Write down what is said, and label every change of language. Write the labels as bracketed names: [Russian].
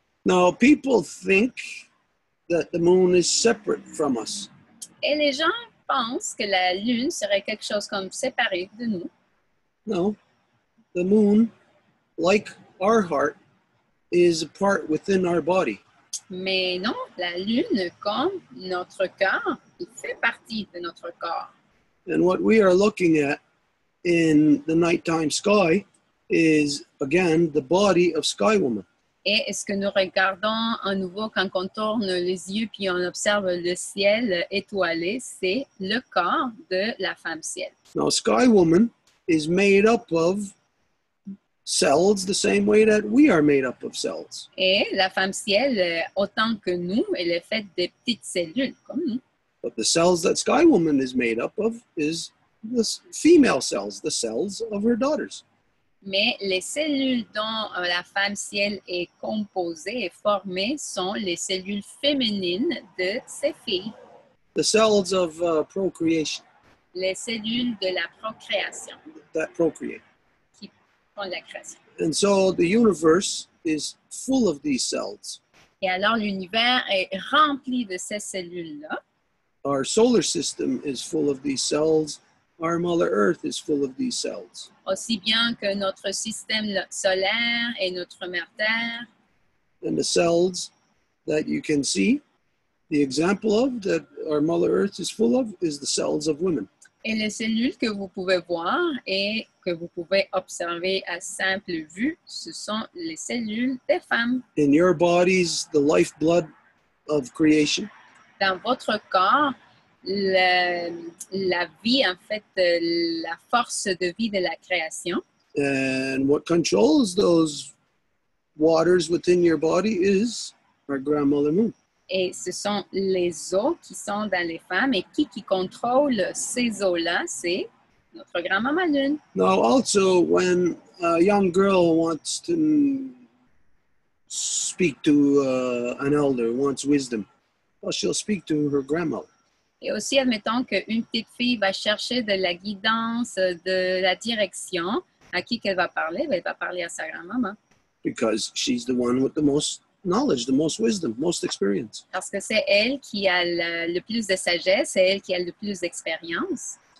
[English] Now, people think that the moon is separate from us. [French] Et les gens pensent que la lune serait quelque chose comme séparé de nous. [English] No, the moon, like our heart, is a part within our body. [French] Mais non, la lune, comme notre cœur, il fait partie de notre corps. [English] And what we are looking at in the nighttime sky is, again, the body of Sky Woman. [French] Et ce que nous regardons à nouveau quand on tourne les yeux puis on observe le ciel étoilé, c'est le corps de la femme ciel. [English] Now, Sky Woman is made up of cells the same way that we are made up of cells. [French] Et la femme ciel, autant que nous, elle est faite de petites cellules, comme nous. [English] But the cells that Sky Woman is made up of is the female cells, the cells of her daughters. [French] Mais les cellules dont la femme ciel est composée et formée sont les cellules féminines de ses filles, [English] The cells of procreation [French] les cellules de la procréation, [English] that procreate. [French] qui font la création. [English] And so the universe is full of these cells. [French] Et alors l'univers est rempli de ces cellules-là. [English] Our solar system is full of these cells. Our Mother Earth is full of these cells. [French] Aussi bien que notre système solaire et notre mère Terre. [English] And the cells that you can see, the example of that our Mother Earth is full of is the cells of women. [French] Et les cellules que vous pouvez voir et que vous pouvez observer à simple vue, ce sont les cellules des femmes. [English] In your bodies, the lifeblood of creation. [French] Dans votre corps, la vie, en fait, la force de vie de la création. [English] And what controls those waters within your body is our grandmother moon. [French] Et ce sont les eaux qui sont dans les femmes. Et qui contrôle ces eaux-là, c'est notre grand-maman lune. [English] Now, also, when a young girl wants to speak to an elder, wants wisdom, well, she'll speak to her grandmother. [French] Et aussi, admettons qu'une petite fille va chercher de la guidance, de la direction. À qui qu'elle va parler? Elle va parler à sa grand-maman. [English] Because she's the one with the most knowledge, the most wisdom, most experience. [French] Parce que c'est elle qui a le plus de sagesse, c'est elle qui a le plus d'expérience.